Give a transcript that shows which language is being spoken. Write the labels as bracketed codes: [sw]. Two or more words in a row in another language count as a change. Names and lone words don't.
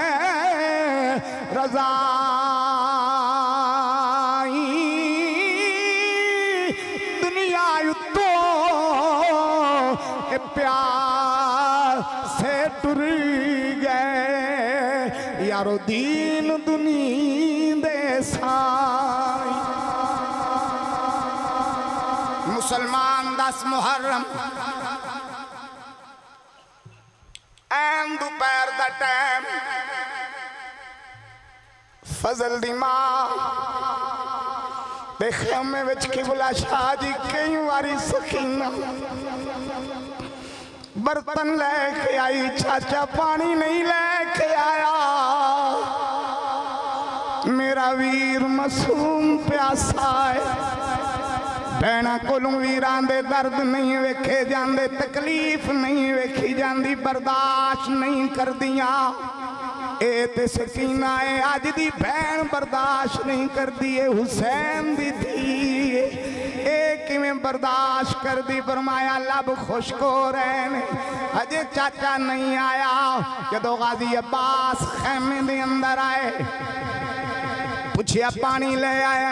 [pa] ਰਜਾ ਪਿਆਰ ਸੇ ਟੁਰ ਗਏ ਯਾਰੋ ਦੀਨ ਦੁਨੀ ਦੇ ਸਾਈ। مسلمان 10 محرم ایم دوپہر دا ٹائم فضل دی ماں دے خیمے وچ قبلہ شاہ جی کئی واری سکینہ برتن لے کے آئی چاچا پانی نہیں لے کے آیا میرا ویر معصوم پیاسا ہے بہنا کولوں ویران دے درد نہیں ویکھے جاندے تکلیف نہیں ویکھی جاندی برداشت نہیں کر دیاں اے تے سکینہ اے آج دی بہن برداشت نہیں کر دیے حسین دی تھی اے کیویں برداشت کر دی فرمایا لب خشک ہو رہے نے اجے چاچا نہیں آیا جدو غازی عباس خیمے دے اندر آئے پوچھیا پانی لے آئے